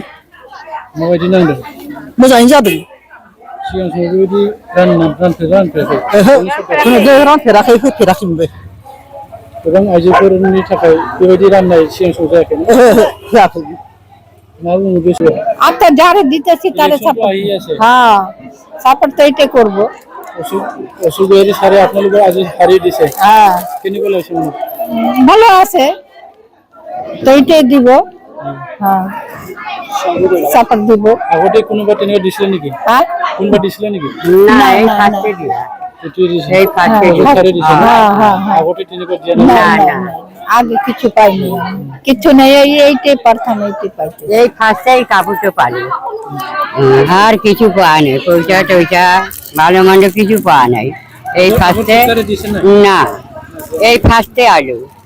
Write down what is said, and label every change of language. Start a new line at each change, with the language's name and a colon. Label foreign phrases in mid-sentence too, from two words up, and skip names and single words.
Bodo: माबायदि नांदों? मोजाङैनो जादों। सिगां समाव बेबायदि रानफेराखै? रानफेराखै होफेराखैमोनबो। गोबां आइजोफोरनि थाखाय बेबायदि राननाय सिगां समाव जायाखै? होआखै। मा बुङो गोसोआव?
Hindi: अब तो
Bangla: যারে দিতেছি তারে সাপোর্ট তো এটাই করবো। অশোক গয়ারী সারে আপনাদের আজ হারিয়ে দিছে। হ্যাঁ
Assamese: কেনেকুৱা লাগিছে মানে?
Bangla: ভালো আছে তো এটাই দিব। হ্যাঁ সাপোর্ট দিব।
Assamese: আগতে কোনোবা তেনেকুৱা দিছিলে নেকি?
Bangla: হ্যাঁ
Assamese: কোনোবা দিছিলে নেকি?
Bangla: না এই ফার্স্টে দিয়া।
Assamese: এই ফার্স্টে দিছে।
Bangla: হ্যাঁ
Assamese: আগতে তেনেকুৱা দিয়া
Bangla: না
Assamese: নাই?
Bangla: না আগে কিছু পাইনি কিছু নেই এইটাই প্রথম এইটাই পাইছি এই ফার্স্টেই কাপড়টা পালি আর কিছু পাওয়া নেই পয়সা টয়সা ভালো মন্দ কিছু পাওয়া নাই এই ফার্স্টে না এই ফার্স্টে আলু